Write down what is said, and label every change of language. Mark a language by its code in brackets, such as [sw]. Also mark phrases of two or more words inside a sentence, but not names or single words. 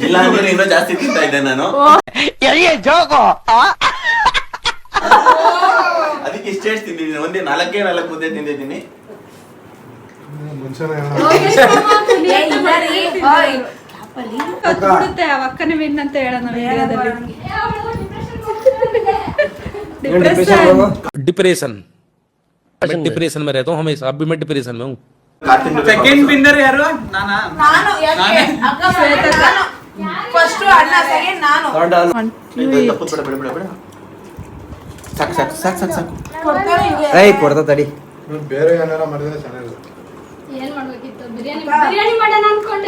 [kn] ಇಲ್ಲ ಅಂದ್ರೆ ಇನ್ನೂ ಜಾಸ್ತಿ ತಿಂತಾ ಇದ್ದೆ ನಾನು. ಅದಕ್ಕೆ ಇಷ್ಟೇ ತಿಂದಿದ್ದೀನಿ. ಒಂದೇ 4 ಮುದ್ದೆ ತಿಂದಿದ್ದೀನಿ. ಬಿಡುತ್ತೆ ಆ ಅಕ್ಕನೇ ವಿನ್ ಅಂತ ಹೇಳೋಣ ವಿಡಿಯೋದಲ್ಲಿ. [hi] डिप्रेशन मैं डिप्रेशन में रहता हूँ हमेशा. अब भी मैं डिप्रेशन में हूँ. [en] second winner [kn] ಯಾರು? ನಾನಾ? ನಾನು ಯಾಕೆ ಅಕ್ಕ ಫಸ್ಟ್ ಅಣ್ಣ ಸೆಕೆಂಡ್ ನಾನು. ತಪ್ಪು ಬಿಡ ಬಿಡ ಬಿಡ. ಸಾಕು ಸಾಕು ಸಾಕು ಸಾಕು ಸಾಕು. ಕೊಡ್ತಾರೆ ಇದೆ. ಏಯ್ ಕೊಡ್ತಾ ತಡಿ. ಬೇರೆ ಏನಾರ ಮಾಡಿದ್ರೆ ಚೆನ್ನಾಗಿರುತ್ತೆ. ಏನ್ ಮಾಡ್ಬೇಕಿತ್ತು? ಬಿರಿಯಾನಿ ಮಾಡೋಣ ಅನ್ಕೊಂಡೆ.